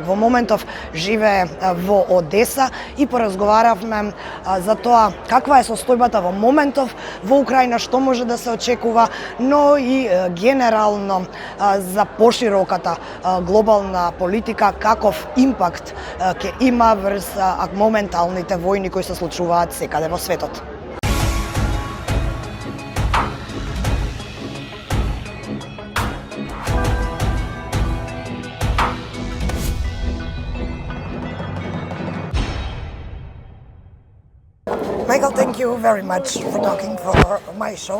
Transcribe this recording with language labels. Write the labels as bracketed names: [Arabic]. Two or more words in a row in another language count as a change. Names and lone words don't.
[Macedonian] Во моментов живее во Одеса и поразговаравме за тоа каква е состојбата во моментов во Украина, што може да се очекува, но и генерално за пошироката глобална политика, каков импакт ќе има врз моменталните војни кои се случуваат секаде во светот. [English] Michael, thank you very much for talking for my show.